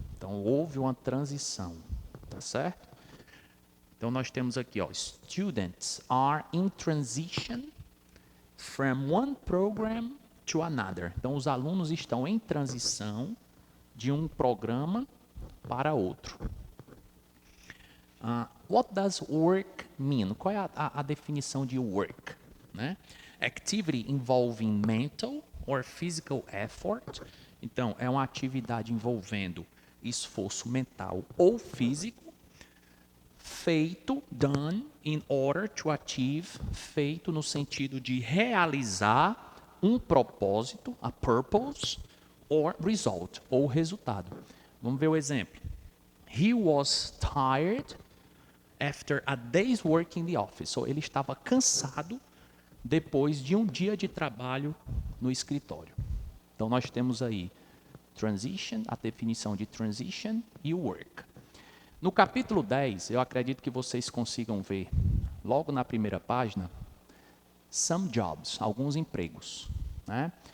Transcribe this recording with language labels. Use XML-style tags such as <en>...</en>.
<pt>Então, houve uma transição, tá certo? Então, nós temos aqui, ó,</pt> <en>students are in transition from one program to another.</en> <pt>Então, os alunos estão em transição de um programa para outro.</pt> <en>What does work mean?</en> <pt>Qual é a definição de work? Né?</pt> <en>Activity involving mental or physical effort.</en> <pt>Então, é uma atividade envolvendo esforço mental ou físico, feito,</pt> <en>done, in order to achieve,</en> <pt>feito no sentido de realizar um propósito,</pt> <en>a purpose, or result,</en> <pt>ou resultado. Vamos ver o exemplo.</pt> <en>He was tired after a day's work in the office.</en> <pt>So, ele estava cansado depois de um dia de trabalho no escritório. Então, nós temos aí transition, a definição de transition e o work. No capítulo 10, eu acredito que vocês consigam ver, logo na primeira página,</pt> <en>some jobs,</en> <pt>alguns empregos, né?</pt>